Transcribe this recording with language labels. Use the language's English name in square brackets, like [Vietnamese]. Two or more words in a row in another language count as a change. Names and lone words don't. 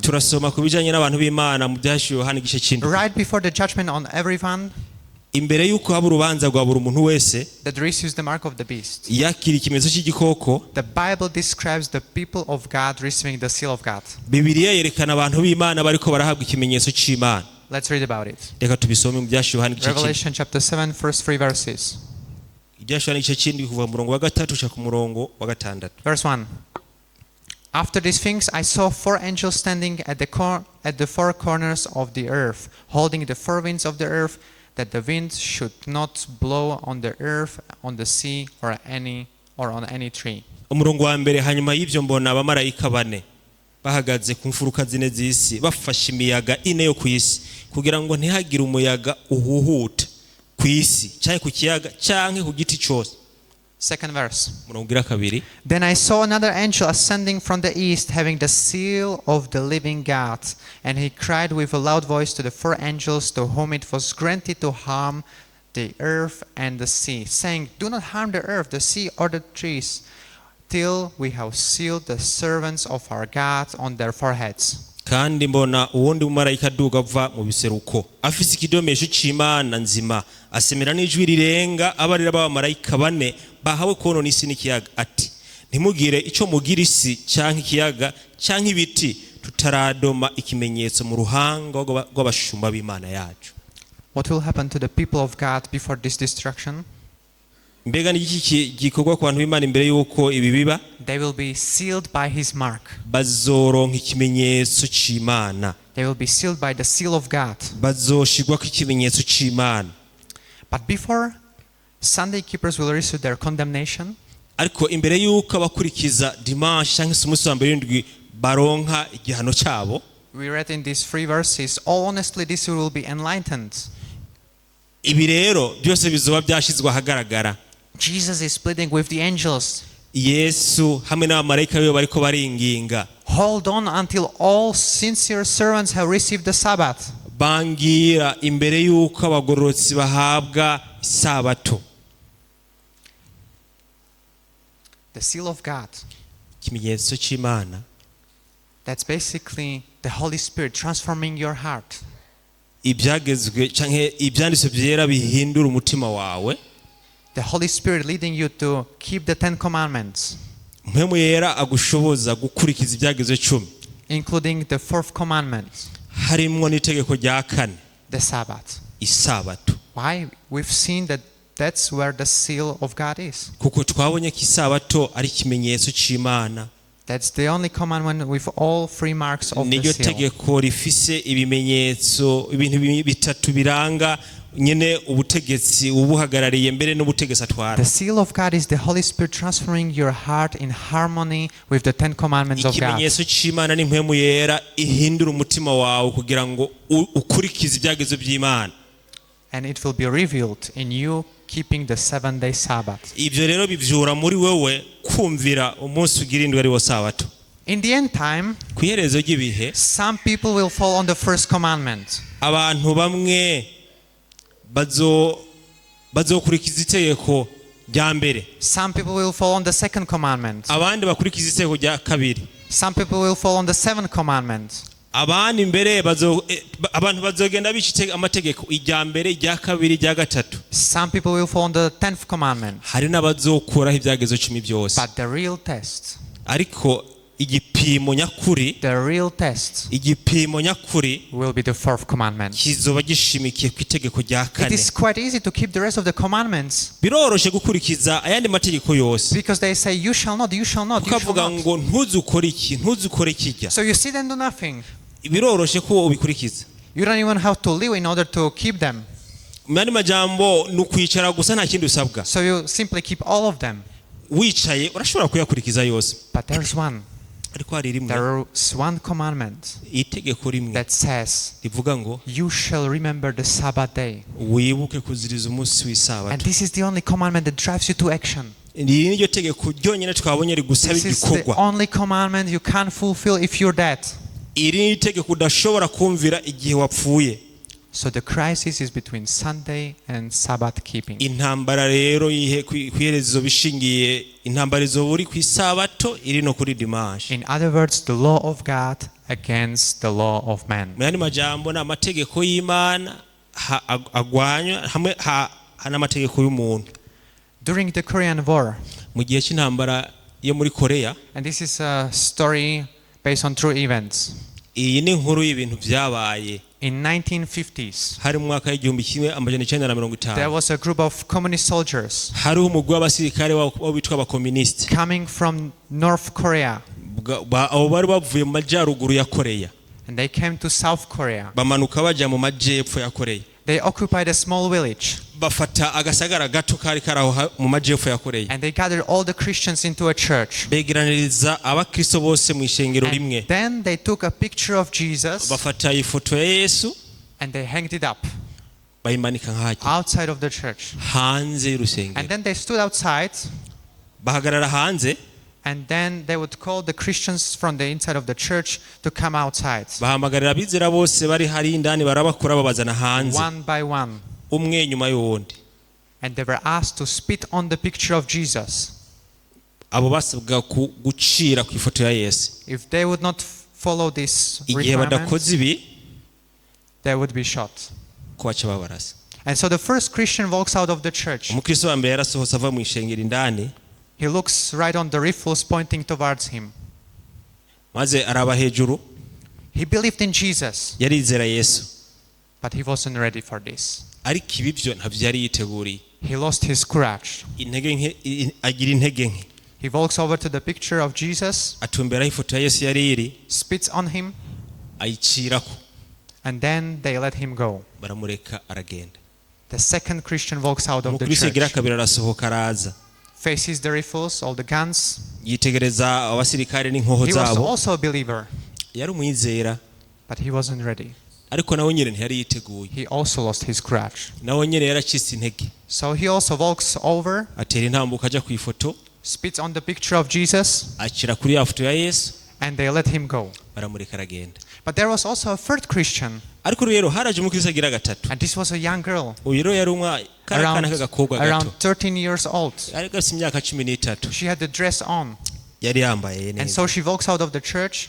[Kinyarwanda] Turasoma ku bijyanye n'abantu b'Imana mu byashyiriweho Yohana igice cy'indwi. [English] Right before the judgment on everyone [Kinyarwanda] Imbere y'uko haba urubanza rwa buri muntu wese [English] that receives the mark of the beast, [Kinyarwanda] yakira ikimenyetso cy'igikoko, [English] the Bible describes the people of God receiving the seal of God. [Kinyarwanda] Bibiliya yerekana abantu b'Imana bariko barahabwa ikimenyetso cy'Imana. [English] Let's read about it. [Kinyarwanda] Reka tubisome mu byashyiriweho Yohana igice cy'indwi. [English] Revelation chapter 7, first 3 verses. [Kinyarwanda] Ibyashyiriweho Yohana igice cy'indwi kuva ku murongo wa 3 uca ku murongo wa 6. [English] Verse 1. After these things I saw 4 angels standing at the 4 corners of the earth, holding the 4 winds of the earth, that the wind should not blow on the earth, on the sea, or on any tree. [Kinyarwanda] Umurongo wa mbere, hanyuma y'ibyo mbona abamarayika bane bahagaze ku mfuruka zine z'isi, bafashe imiyaga ine yo ku isi, kugira ngo ntihagire umuyaga uhuhuta ku isi cyangwa ku kiyaga cyangwa ku giti cyose. [English] Second verse. [Kinyarwanda] Umurongo wa kabiri, [English] Then I saw another angel ascending from the east, having the seal of the living God. And he cried with a loud voice to the 4 angels to whom it was granted to harm the earth and the sea, saying, Do not harm the earth, the sea, or the trees, till we have sealed the servants of our God on their foreheads. [Rundi] kandi mbona uwundi mumarayika aduga ava mu biseruko, afise ikidomesho c'Imana nzima, asemera n'ijwi rirenga abarira b'abamarayika bane bahawe konona isi n'ikiyaga, ati ntimugire ico mugira isi canke ikiyaga canke ibiti, tutaradoma ikimenyetso mu ruhanga rw'abashumba b'Imana yacu. [English] What will happen to the people of God before this destruction? [Rundi] Mbega ni iki gikorwa ku bantu b'Imana imbere y'uko ibi biba? [English] They will be sealed by his mark. [Rundi] Bazoronka ikimenyetso c'Imana, [English] They will be sealed by the seal of God. [Rundi] bazoshigwako ikimenyetso c'Imana. [English] But before Sunday keepers will receive their condemnation, [Rundi] ariko imbere y'uko abakurikiza dimanche cyangwa se umunsi wa mbere w'indwi baronka igihano cyabo, [English] we read in these 3 verses, all honestly this will be enlightened. [Rundi] ibi rero byose bizoba byashizwe ahagaragara. [English] Jesus is pleading with the angels. [Rundi] Yesu hamwe n'abamarayika be bariko baringinga, [English] Hold on until all sincere servants have received the Sabbath. [Rundi] bangira imbere y'uko abagororotsi bahabwa isabato. [English] The seal of God, [Kinyarwanda] Ikimenyetso cy'Imana, [English] that's basically the Holy Spirit transforming your heart. [Rundi] ibyagezwe canke ibyanditswe byera bihindura umutima wawe, [English] The Holy Spirit leading you to keep the 10 commandments, [Rundi] mpwemu yera agushoboza gukurikiza ibyagezwe 10, [English] including the 4th commandment, [Rundi] harimwo n'itegeko rya 4, [English] the Sabbath. [Rundi] isabato. [English] Why? We've seen that that's where the seal of God is. [Kinyarwanda] Kuko twabonye ko isabato ari ikimenyetso cy'Imana, [English] That's the only commandment with all 3 marks of the [Rundi] niryo [English] seal. [Rundi] tegeko rifise ibimenyetso, ibintu bitatu biranga nyene ubutegetsi ubuhagarariye mbere n'ubutegetsi atwara. [English] The seal of God is the Holy Spirit transferring your heart in harmony with the 10 commandments of God. [Kinyarwanda] Ikimenyetso cy'Imana ni mpwemu yera ihindura umutima wawe kugira ngo ukurikize ibyagezo by'Imana. [English] And it will be revealed in you keeping the 7-day Sabbath. [Rundi] Ibyo rero bivyura muri wewe kumvira umunsi ugirindwe ari wo sabato. [English] In the end time, [Rundi] Ku iherezo ry'ibihe, [English] some people will fall on the first commandment. [Rundi] abantu bamwe bazokurikiza itegeko rya mbere, [English] Some people will fall on the second commandment. [Rundi] abandi bakurikiza itegeko rya kabiri, [English] Some people will fall on the 7th commandment. [Rundi] abandi mbere abantu bazogenda bica amategeko irya mbere, irya kabiri, irya gatatu. [English] Some people will fall on the 10th commandment. [Rundi] Hari n'abazokuraho ibyagezo 10 byose. [English] But the real test, [Rundi] Ariko igipimo nyakuri [English] the real test [Rundi] igipimo nyakuri [English] will be the fourth commandment. [Rundi] kizoba gishimikiye ku itegeko rya [English] It [Rundi] kane. [English] is quite easy to keep the rest of the commandments [Rundi] Biroroshe gukurikiza ayandi mategeko yose [English] because they say you shall not, you shall not, you shall [Rundi] ukavuga [English] not. [Rundi] ngo ntuzukore iki ntuzukore kijya. [English] So you sit and do nothing. [Rundi] Biroroshe ko ubikurikiza. [English] You don't even have to live in order to keep them. [Rundi] Mani majambo nukwicara gusa nta kindi usabwa. [English] So you simply keep all of them. [Rundi] Wicaye urashobora kuyakurikiza yose. [English] But there's one. [Rundi] Ariko hari rimwe [English] There's one commandment [Rundi] itegeko rimwe [English] that says [Rundi] rivuga ngo [English] you shall remember the Sabbath day. [Rundi] wibuke kuziriza umunsi [English] And [Rundi] w'isabato. [English] this is the only commandment that drives you to action. [Rundi] Iri niryo tegeko ryonyine twabonye rigusaba [English] This is the [Rundi] igikorwa. [English] only commandment you can't fulfill if you're dead. [Rundi] Iri ni itegeko udashobora kumvira igihe wapfuye. [English] So the crisis is between Sunday and Sabbath keeping. [Rundi] Intambara rero kwiherezo bishingiye intambara izo buri ku isabato iri no kuri dimanche. [English] In other words, the law of God against the law of man. [Rundi] Mani majambo na amategeko y'Imana agwanywa hamwe n'amategeko y'umuntu. [English] During the Korean War, [Rundi] Mu gihe cy'intambara yo muri Korea, [English] and this is a story based on true events. [Rundi] iyi ni inkuru y'ibintu byabaye [English] In 1950s, [Rundi] hari mu mwaka w'igihumbi kimwe amajana icyenda na mirongo [English] there [Rundi] itanu. [English] was a group of communist soldiers [Rundi] Hariho umugwi w'abasirikare witwa abakomunisiti. [English] coming from North Korea, [Rundi] Abo bari bavuye mu majyaruguru ya Korea [English] and they came to South Korea. [Rundi] bamanuka bajya mu majyepfo ya Korea. [English] They occupied a small village, [Rundi] Bafata agasagara gato kari karaho mu majyepfo ya Korea. [English] and they gathered all the Christians into a church. [Rundi] Begeraniriza abakristo bose mu ishengero rimwe. [English] And then they took a picture of Jesus [Rundi] Bafata ifoto ya Yesu [English] and they hanged it up [Rundi] bayimanika nk'ahajya [English] outside of the church. [Rundi] hanze [English] And [Rundi] y'urusengero. [English] then they stood outside, [Rundi] Bahagarara hanze [English] and then they would call the Christians from the inside of the church to come outside, [Rundi] bahamagarira abizera bose bari hari indani barabakura babazana hanze [English] one by one. [Rundi] umwe nyuma y'uwundi. [English] And they were asked to spit on the picture of Jesus. [Rundi] Abo basabwa gucira ku ifoto ya Yesu. [English] If they would not follow this [Rundi] Igihe [English] requirement, [Rundi] badakoze ibi [English] they would be shot. [Rundi] ko baca babarasa. [English] And so the first Christian walks out of the church. [Rundi] Umukristo wa mbere yarasohotse ava mu ishengero indani [English] He looks right on the riffles pointing towards him. [Rundi] maze araba hejuru. [English] He believed in Jesus, [Rundi] Yarizera Yesu [English] but he wasn't ready for this. [Rundi] ariko ibi byo ntabyo yari yiteguriye. [English] He lost his courage. [Rundi] Intege nke agira intege nke. [English] He walks over to the picture of Jesus, [Rundi] Atumberaho ifoto ya Yesu yari iri [English] spits on him, [Rundi] ayicirako [English] and then they let him go. [Rundi] baramureka aragenda. [English] The second Christian walks out of the [Rundi] Umukristo agira [English] church, [Rundi] kabiri arasohoka araza [English] faces the riffles, all the guns. [Rundi] yitegereza abasirikare n'inkoho [English] He was [Rundi] zabo. [English] also a believer, [Rundi] Yari umwizera [English] but he wasn't ready. [Rundi] ariko nawe nyine ntiyari yiteguye. [English] He also lost his courage. [Rundi] Nawe nyine yaracitse intege [English] So he also walks over, [Rundi] atera intambuko ajya ku ifoto [English] spits on the picture of Jesus, [Rundi] akira kuri ya foto ya Yesu [English] and they let him go. [Rundi] baramureka aragenda. [English] But there was also a third Christian, [Rundi] Ariko rero haraje umukristo agira gatatu. [English] and this was a young girl, [Rundi] Uyu rero yari akana k'agakobwa [English] around [Rundi] gato [English] 13 years old. [Rundi] yari gafite imyaka 13. [English] She had the dress on, [Rundi] Yari yambaye [English] and [Rundi] neza. [English] so she walks out of the church,